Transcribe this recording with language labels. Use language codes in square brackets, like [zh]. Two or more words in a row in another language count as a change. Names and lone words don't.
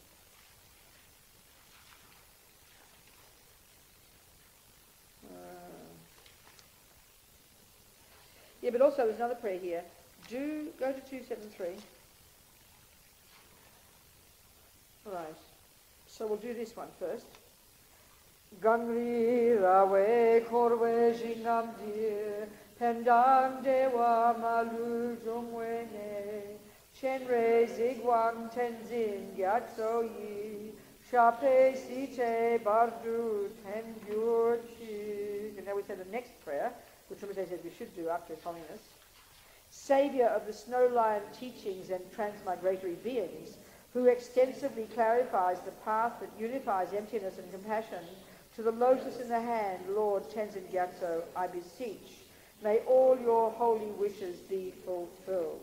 [en] But also there's another prayer here. Do go to 273. Right. So we'll do this one first. [bo] གངས་རིའི་ར་བས་བསྐོར་བའི་ཞིང་ཁམས་འདིར། ཕན་དང་བདེ་བ་མ་ལུས་འབྱུང་བའི་གནས། སྤྱན་རས་གཟིགས་དབང་བསྟན་འཛིན་རྒྱ་མཚོ་ཡི། ཞབས་པད་སྲིད་མཐའི་བར་དུ་བརྟན་གྱུར་ཅིག. [en] And now we say the next prayer, which Rinpoche says we should do after His Holiness. Saviour of the snow lion teachings and transmigratory beings, who extensively clarifies the path that unifies emptiness and compassion, to the lotus in the hand, Lord Tenzin Gyatso, I beseech, may all your holy wishes be fulfilled.